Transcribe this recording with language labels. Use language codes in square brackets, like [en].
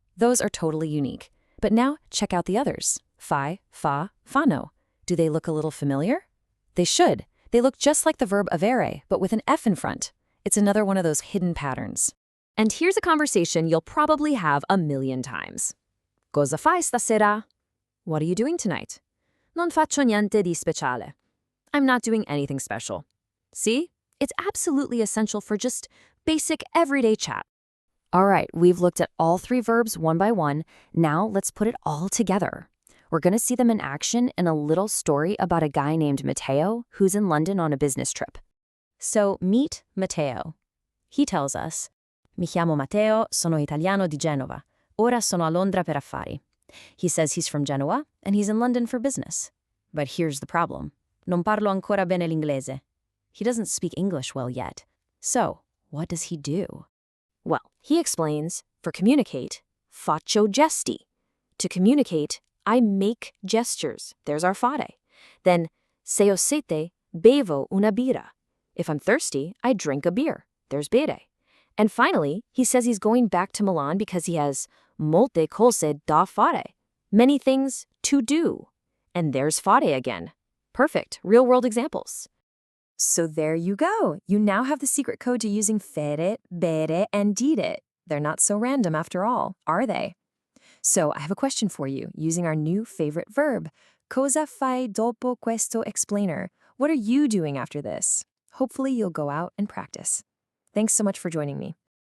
[en] Those are totally unique. But now, check out the others. Fai, fa, fanno. Do they look a little familiar? They should. They look just like the verb avere, but with an F in front. It's another one of those hidden patterns. And here's a conversation you'll probably have a million times. [it] Cosa fai stasera? [en] What are you doing tonight? [it] Non faccio niente di speciale. [en] I'm not doing anything special. See? It's absolutely essential for just basic everyday chat. All right, we've looked at all three verbs one by one. Now let's put it all together. We're going to see them in action in a little story about a guy named Matteo who's in London on a business trip. So meet Matteo. He tells us, [it] Mi chiamo Matteo, sono italiano di Genova. Ora sono a Londra per affari. [en] He says he's from Genoa and he's in London for business. But here's the problem. [it] Non parlo ancora bene l'inglese. [en] He doesn't speak English well yet. So, what does he do? Well, he explains, for communicate, [it] faccio gesti. [en] To communicate, I make gestures. There's our fare. [it] Then, se ho sete, bevo una birra. [en] If I'm thirsty, I drink a beer. There's bere. And finally, he says he's going back to Milan because he has [it] molte cose da fare. [en] Many things to do. And there's fare again. Perfect, real-world examples. So there you go. You now have the secret code to using fere, bere, and dire. They're not so random after all, are they? So I have a question for you using our new favorite verb. [it] Cosa fai dopo questo explainer? [en] What are you doing after this? Hopefully you'll go out and practice. Thanks so much for joining me.